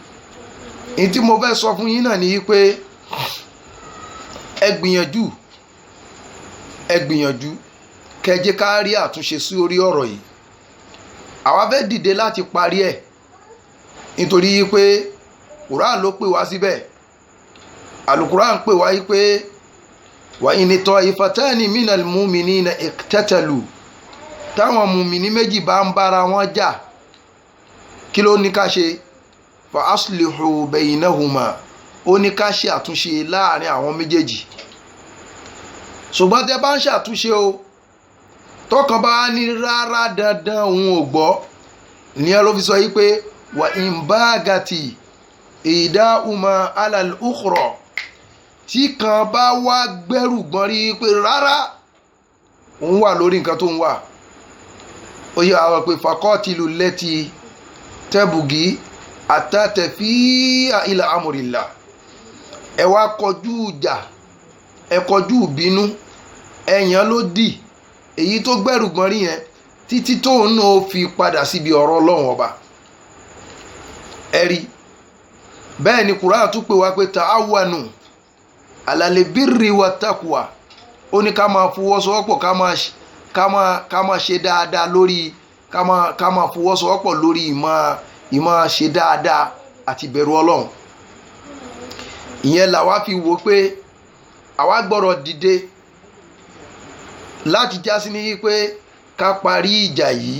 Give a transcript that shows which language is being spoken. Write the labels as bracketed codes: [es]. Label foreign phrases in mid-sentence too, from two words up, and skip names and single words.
[yo] ní tí mo fẹ́ sọ fún yín náà ni pé ẹ gbìyànjú kẹ́ jẹ́ ká rí àtúnṣe sí orí ọ̀rọ̀ yìí. àwa fẹ́ dìde láti parí ẹ̀, nítorí pé Quran ló pè wá síbẹ̀. Al-Quran pè wá pé [ar] wa in ta'ifatani minal mu'minina iqtatalu, [yo] táwọn mùmìnì méjì bá ń bára wọn jà, kí ló ní ká ṣe? [ar] fa aslihu baynahuma, [yo] ó ní ká ṣe àtúnṣe láàrin àwọn méjèèjì. ṣùgbọ́n tẹ́ bá ń ṣàtúnṣe o, tọkàn bá ní rárá dandan òun ò gbọ́, ìyẹn ló fi sọ yìí [ar] pé wa in bagati idahuma ala al-ukhra, [yo] tí kan bá wá gbẹ́rù gbọ́n rí pé rárá òun wà lórí nǹkan tó ń wà, ó yẹ àwọn pé [ar] faqatilu lati tabghi hatta tafi'a ila amrillah, [yo] ẹ wá kọjú ìjà, ẹ kọjú ìbínú, ẹ̀yàn ló dì èyí tó gbẹ́rù gbọ́n rí yẹn títí tóun náà fi padà síbi ọ̀rọ̀ Ọlọ́run ọba. ẹ rí bẹ́ẹ̀ ni Kùránì tún pè wá pé [ar] ta'awanu alal birri wat taqwa, [yo] ó ní ká máa fọwọ́sowọ́pọ̀, ká máa ṣe dáadáa lórí, ká máa fọwọ́sowọ́pọ̀ lórí ìmọ̀ ṣe dáadáa àti bẹ̀rù Ọlọ́run. ìyẹn làwa fi wò pé àwa gbọ́dọ̀ dìde láti jásí ní pé ká parí ìjà yìí.